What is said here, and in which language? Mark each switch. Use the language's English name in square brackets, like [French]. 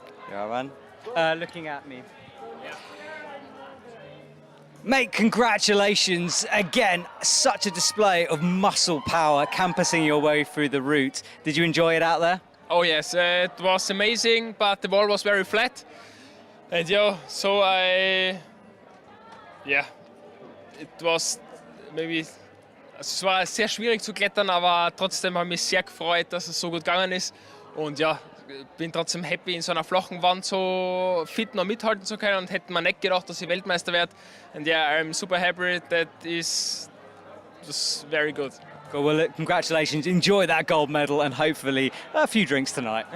[English] Yaran, looking at me. Mate, congratulations. Again, such a display of muscle power campusing your way through the route. Did you enjoy it out there? Oh yes, it was amazing, but the wall was very flat. And yeah, so it was maybe, [German] es war sehr schwierig zu klettern, aber trotzdem habe ich mich sehr gefreut, dass es so gut gegangen ist. Und ja, bin trotzdem happy, in so einer flachen Wand so fit noch mithalten zu können und hätte mir nicht gedacht, dass ich Weltmeister werde. [English] And yeah, I'm super happy. That is just very good. Cool, well, look, congratulations. Enjoy that gold medal and hopefully a few drinks tonight.